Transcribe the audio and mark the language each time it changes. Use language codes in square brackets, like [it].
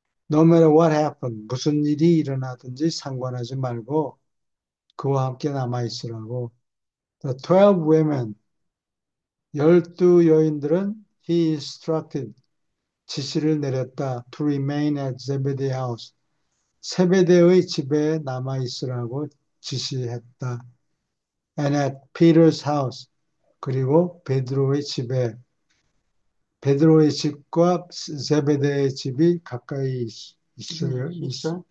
[en] No matter what happened, [ko] 무슨 일이 일어나든지 상관하지 말고 그와 함께 남아있으라고. [en] The 12 women, [ko] 열두 여인들은 [en] he instructed, [ko] 지시를 내렸다. [en] To remain at Zebedee house. [ko] 세베대의 집에 남아있으라고 지시했다. [en] And at Peter's house. [ko] 그리고 베드로의 집에 베드로의 집과 세베대의 집이 가까이 있어요. 있어?